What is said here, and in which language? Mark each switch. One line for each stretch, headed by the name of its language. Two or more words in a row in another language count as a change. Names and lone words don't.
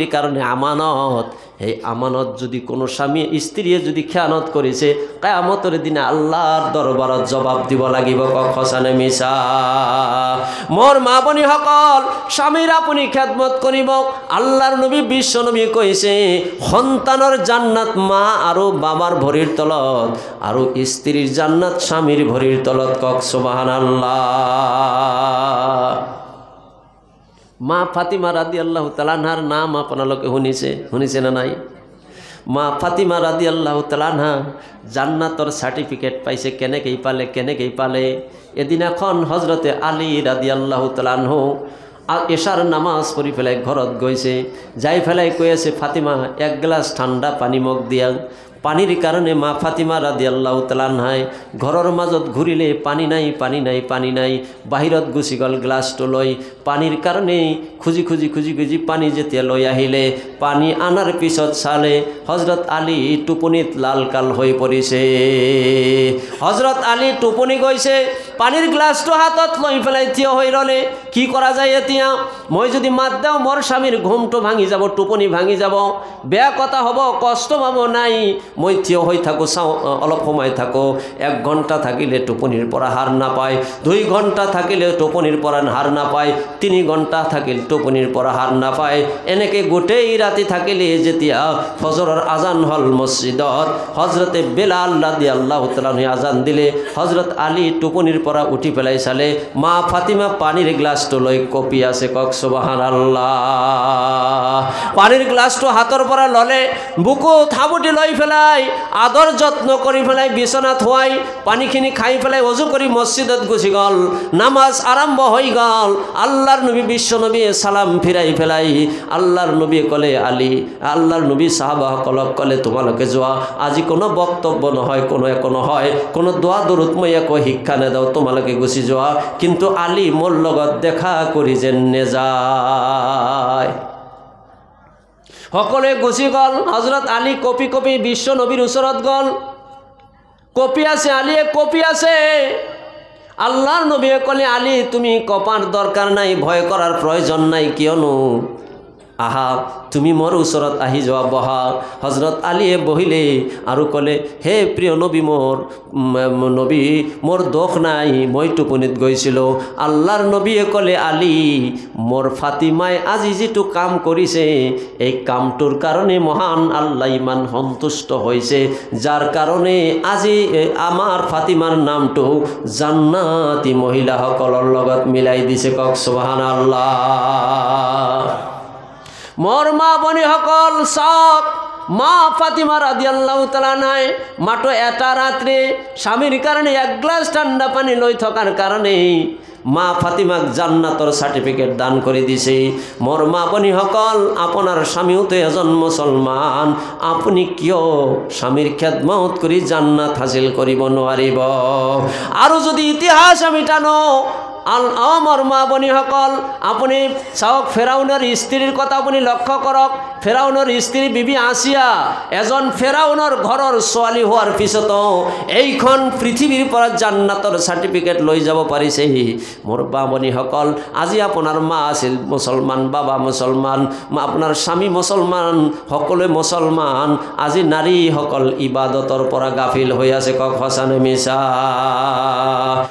Assamese: কাৰণে আমানত এই আমানত যদি কোনো স্বামী স্ত্ৰীয়ে যদি খেয়ানত কৰিছে কিয়ামতৰ দিনা আল্লাহৰ দৰবাৰত জবাব দিব লাগিব কক সঁচানে মিছা মোৰ মা ভনীসকল স্বামীৰ আপুনি খেদমত কৰিব আল্লাহৰ নবী বিশ্ব নবী কৈছে সন্তানৰ জান্নাত মা আৰু বাবাৰ ভৰিৰ তলত আৰু স্ত্ৰীৰ জান্নাত স্বামীৰ ভৰিৰ তলত কক সুবহানাল্লাহ মা ফাতিমা
Arabic: رضي الله تعالى عنها
Assamese: নাম আপনালোকে শুনিছে না নাই মা ফাতিমা
Arabic: رضي الله تعالى عنها
Assamese: জান্নাতৰ সার্টিফিকেট পাইছে কেনেকৈ পালে এদিনাখন হযরতে আলী
Arabic: رضي الله تعالى عنه
Assamese: এশার নামাজ পড়ি ফেলাই ঘৰত গৈছে যাই ফেলাই কৈ আছে ফাতিমা এক গ্লাস ঠাণ্ডা পানী মোক দিয়া পানির কারণে মা ফাতিমা
Arabic: رضي الله تعالى عنها
Assamese: ঘরের মাজত ঘুরিলে পানি নাই বাহিরত গুচি গল গ্লাসটো লই পানির কারণে খুঁজি পানি যেতিয়া লৈ আহিলে পানি আনার পিছত চালে হযরত আলী টোপনিত লালকাল হৈ পৰিছে হযরত আলী টোপনি গৈছে পানির গ্লাসটো হাতত লৈ পেলাই থিয় হৈ ৰলে কি কৰা যায় এতিয়া মই যদি মাত দাও মোৰ স্বামীৰ ঘুমটো ভাঙি যাব টোপনি ভাঙি যাব বেয়া কথা হ'ব কষ্ট পাব নাই মই থিয় হৈ থাকোঁ চাওঁ অলপ সময় থাকোঁ 1 ঘণ্টা থাকিলে টোপনিৰ পৰা হাৰ নাপায় 2 ঘণ্টা থাকিলে টোপনিৰ পৰা হাৰ নাপায় 3 ঘণ্টা থাকিলে টোপনিৰ পৰা হাৰ নাপায় এনেকৈ গোটেই ৰাতি থাকিলে যেতিয়া ফজৰৰ আজান হল মছজিদত হযৰতে বেলাল
Arabic: رضي الله تعالى
Assamese: আজান দিলে হযরত আলী টোপনিৰ পৰা উঠি পেলাই চালে মা ফাতিমা পানীৰ গ্লাছটো লৈ কপি আছে কক সুবহানাল্লাহ পানীৰ গ্লাছটো হাতৰ পৰা ললে বুকুত হাবুটি লৈ ফেলাই আদৰ যত্ন কৰি ফেলাই বিছনাত হোৱাই পানীখিনি খাই ফেলাই ওযু কৰি মছজিদত গুচি গল নামাজ আৰম্ভ হৈ গল আল্লাহৰ নবী বিশ্ব নবী সালাম ফিৰাই ফেলাই আল্লাহৰ নবী কলে আলী আল্লাহৰ নবী সাহাবাসকলক কলে তোমালোকে যোৱা আজি কোনো বক্তব্য নহয় কোনো একো নহয় কোনো দোয়া দরুদ মই একো শিক্ষা নেদাও তোমালোকে গুচি যোৱা কিন্তু আলী মোৰ লগত দেখা কৰি যেন নেযায় সকলে গুচি গল হযরত আলী কপি কপি বিশ্ব নবীর ওচৰত গল কপি আছে আলীয়ে কপি আছে আল্লাহর নবী কলে আলী তুমি কপার দরকার নাই ভয় করার প্রয়োজন নাই কিয়নো আহা তুমি মোর ওচৰত আহি যোৱা বহা হযরত আলীয়ে বহিলে আৰু কলে হে প্ৰিয় নবী মোর দোষ নাই মই টোপনিত গৈছিলো আল্লাহৰ নবীয়ে কলে আলী মোর ফাতিমাই আজি যেটো কাম কৰিছে এই কামটোৰ কাৰণে মহান আল্লাহ ইমান সন্তুষ্ট হৈছে যাৰ কাৰণে আজি আমাৰ ফাতিমাৰ নামটো জান্নাতি মহিলাসকলৰ লগত মিলাই দিছে কক সুবহানাল্লাহ মোর মা বনি সকল সব মা ফাতিমা
Arabic: رضي الله تعالى
Assamese: নাই মাত্র এটা রাত্রে স্বামীর কারণে 1 গ্লাস ঠান্ডা পানি লই থাকার কারণে মা ফাতিমাক জান্নাতৰ সার্টিফিকেট দান করে দিছে মোর মা বনি সকল আপনার স্বামীও তো এজন মুসলমান আপনি কিয় স্বামীর খেদমত করে জান্নাত হাসিল করিব নোৱাৰিব আৰু যদি ইতিহাস আমি টানো আমার মা বনি সকল আপনি চাওক ফেরাউনের স্ত্রীর কথা আপনি লক্ষ্য করক ফেরাউনের স্ত্রী বিবি আসিয়া এজন ফেরাউনের ঘরের ছোৱালী হওয়ার পিছতো এইখন পৃথিবীর পৰা জান্নাতৰ সার্টিফিকেট লৈ যাব পাৰিছে মোর মা বনি সকল আজি আপনার মা আছিল মুসলমান বাবা মুসলমান আপনার স্বামী মুসলমান সকলে মুসলমান আজি নারী সকল ইবাদতৰ পৰা গাফিল হৈ আছে কক সঁচা নে মিছা